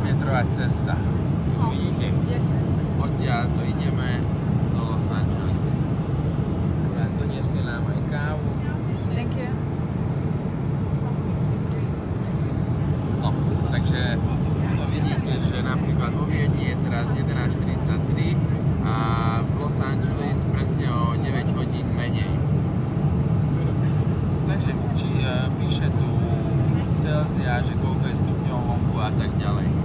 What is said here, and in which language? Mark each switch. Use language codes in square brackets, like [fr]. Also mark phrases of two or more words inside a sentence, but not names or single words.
[sk] prvá cesta. Vidíte? Odtiaľ to ideme do Los Angeles. Doniesli nám aj kávu. [en] Thank you. [sk] No, takže tu vidíte, že napríklad vo Viedni je teraz 11:43 a v Los Angeles presne o 9 hodín menej. Takže píše tu Celzia, že koľko je stupňov vonku a tak ďalej.